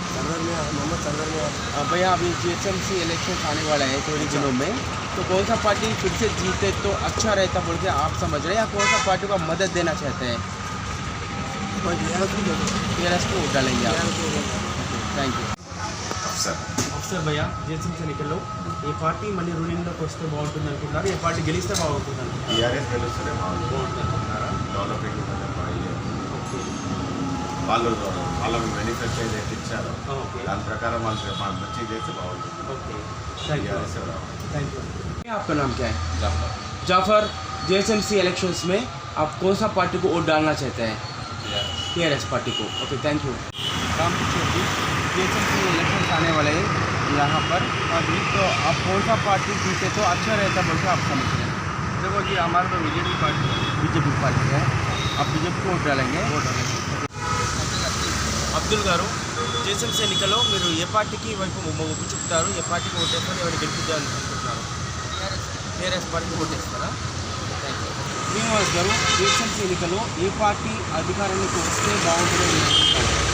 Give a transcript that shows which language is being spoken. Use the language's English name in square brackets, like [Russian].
[Hindi] मोहम्मद संदर भैया अभी जीएचएमसी इलेक्शन आने वाला है थोड़ी दिनों में, तो कौन सा पार्टी फिर से जीते तो अच्छा रहता बोल के आप समझ रहे हैं, या कौन सा पार्टी को मदद देना चाहते हैं? टीआरएस को वोट डालेंगे आप? [English] Thank you. [Telugu] అఫ్సర్ భయ్య, జీఎస్ఎంసీ ఎన్నికల్లో ఏ పార్టీ మళ్ళీ రూలింగ్లోకి వస్తే బాగుంటుంది అనుకుంటున్నారు? ఏ పార్టీ గెలిస్తే బాగుంటుంది అనుకుంటున్నారు? టీఆర్ఎస్ గెలుస్తూనే బాగుంటుంది అనుకుంటున్నారా? [English] developing okay [Telugu] వాళ్ళ మేనిఫెస్టో ఏదైతే ఇచ్చారో [English] okay [Telugu] దాని ప్రకారం వాళ్ళు మంచిగా చేస్తే బాగుంటుంది. [English] okay thank you [Telugu] TRS [English] Thank you. [Hindi] आपका नाम क्या है? जाफर, जेएसएमसी इलेक्शंस में आप कौन सा पार्टी को वोट डालना चाहते हैं? टीआरएस पार्टी को। [English] Okay thank you. [Hindi] Ram Kishore ji, जेएसएमसी elections आने वाले हैं यहाँ पर अभी, तो आप कौन सा पार्टी जीते तो अच्छा रहता बोल के आप समझ रहे हैं? देखो जी, हमारा तो बीजेपी पार्टी है, आप बीजेपी को वोट डालेंगे? [Telugu] అబ్దుల్ గారు, జేఎస్ఎంసీ ఎన్నికల్లో మీరు ఏ పార్టీకి వైపు మొగ్గు చూపుతారు? ఏ పార్టీకి ఓటేస్తారు? ఎవరు గెలిపించాలని అనుకుంటున్నారు? టీఆర్ఎస్ పార్టీకి ఓటేస్తారా? [English] Thank you. [Telugu] శ్రీనివాస్ గారు, జేఎస్ఎంసీ ఎన్నికల్లో ఏ పార్టీ అధికారంలోకి వస్తే బాగుంటుందని మీరు అనుకుంటున్నారు?